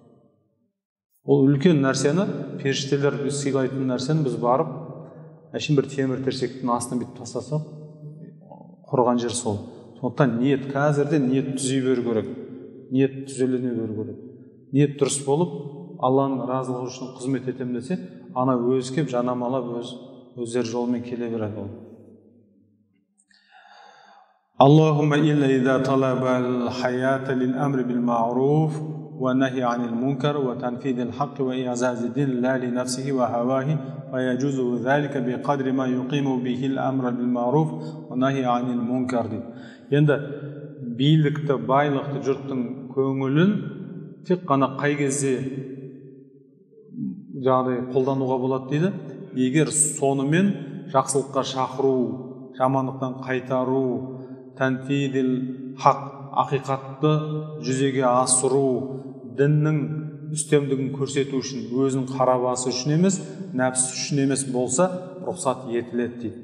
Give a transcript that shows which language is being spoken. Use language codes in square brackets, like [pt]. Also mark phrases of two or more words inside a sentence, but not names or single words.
[kk] Ол үлкен нәрсені, періштелер сыйлайтын нәрсені біз барып, әшейін бір темір терсектің астына бүйтіп тастасақ, құрған жер сол. Сондықтан ниет, қазірде ниет түзей беру керек. Ниет түзелене беру керек. Ниет дұрыс болып, Алланың разылығы үшін қызмет етем десе, ана өзі кеп жанамалап өздері жолымен келе береді ол. [ar] اللهم إلا إذا طلب الجاه للأمر بالمعروف والنهي عن المنكر وتنفيذ الحق وإعزاز الدين لا لنفسه وهواه ويجوز ذلك بقدر ما يقيم به الأمر بالمعروف والنهي عن المنكر дейді. [kk] Енді билікті, байлықты жұрттың көңілін тек қана қай кезде жағдай қолдануға болады дейді. Егер сонымен жақсылыққа шақыру, жамандықтан қайтару, [ar] تنفيذ الحق, [kk] ақиқатты жүзеге асыру, діннің үстемдігін көрсету үшін, өзінің қарабасы үшін емес, нәпсі үшін емес болса, рұқсат етіледі дейді.